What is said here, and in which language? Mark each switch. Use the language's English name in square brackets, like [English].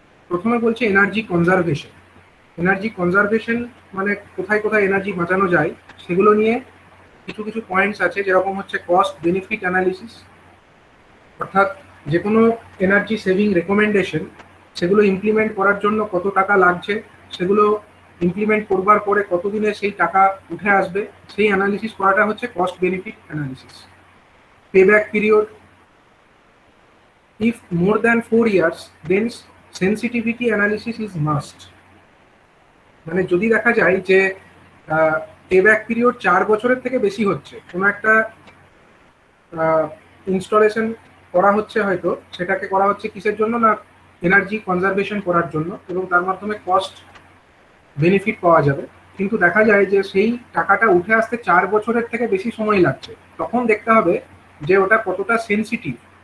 [Bangla] প্রথমে বলছে energy conservation. Energy conservation মানে কোথায় কোথায় এনার্জি বাঁচানো যায় সেগুলো নিয়ে কিছু কিছু পয়েন্টস আছে, যেরকম হচ্ছে কস্ট বেনিফিট অ্যানালিসিস, অর্থাৎ যে কোনো এনার্জি সেভিং রেকমেন্ডেশন সেগুলো ইমপ্লিমেন্ট করার জন্য কত টাকা লাগছে, সেগুলো ইমপ্লিমেন্ট করবার পরে কতদিনে সেই টাকা উঠে আসবে, সেই অ্যানালিসিস করাটা হচ্ছে cost benefit analysis. [English] Payback period, if more than 4 years then sensitivity analysis is must। [Bangla] মানে যদি দেখা যায় যে পেব্যাক পিরিয়ড 4 বছরের থেকে বেশি হচ্ছে, কোনো একটা ইনস্টলেশন করা হচ্ছে, হয়তো সেটাকে করা হচ্ছে কিসের জন্য না এনার্জি কনজারভেশন করার জন্য, এবং তার মাধ্যমে কস্ট বেনিফিট পাওয়া যাবে, কিন্তু দেখা যায় যে সেই টাকাটা উঠে আসতে 4 বছরের থেকে বেশি সময় লাগছে, তখন দেখতে হবে যে ওটা কতটা সেন্সিটিভ।